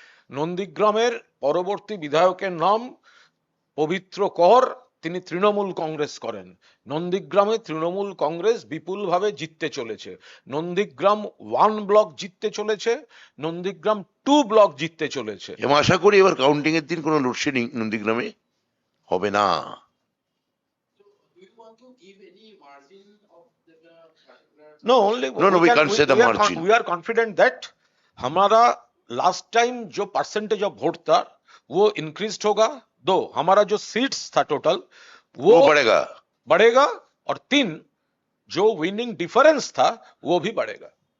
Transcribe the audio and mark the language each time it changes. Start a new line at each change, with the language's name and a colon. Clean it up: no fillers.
Bangla: নন্দীগ্রামের পরবর্তী বিধায়কের নাম পবিত্র কর, তিনি তৃণমূল কংগ্রেস করেন। নন্দীগ্রামে তৃণমূল কংগ্রেস বিপুলভাবে জিততে চলেছে। নন্দীগ্রাম 1 ব্লক জিততে চলেছে, নন্দীগ্রাম 2 ব্লক জিততে চলেছে। এবং আশা করি এবার কাউন্টিং এর দিন কোনো লোডশেডিং নন্দীগ্রামে হবে না।
English: Do you want to give any margin of the particular? No, only No, we can't say the margin. we are confident that
Hindi: हमारा लास्ट टाइम जो परसेंटेज ऑफ वोट था वो इंक्रीज होगा, दो हमारा जो सीट्स था टोटल वो वो बढ़ेगा। बढ़ेगा, और 3 जो विनिंग डिफरेंस था वो भी बढ़ेगा।